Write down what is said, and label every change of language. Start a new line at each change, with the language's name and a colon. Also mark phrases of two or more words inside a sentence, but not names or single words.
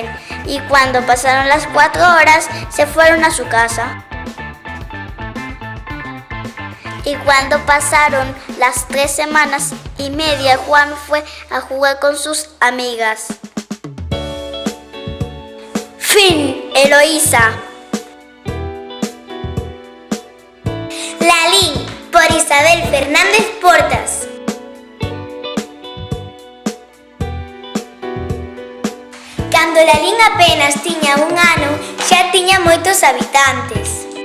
Spanish: Y cuando pasaron las 4 horas, se fueron a su casa. Y cuando pasaron las 3 semanas y media, Juan fue a jugar con sus amigas. Fin, Eloísa.
Galician: Lalín, por Isabel Fernández Portas. Cando Lalín apenas tiña 1 ano, xa tiña moitos habitantes.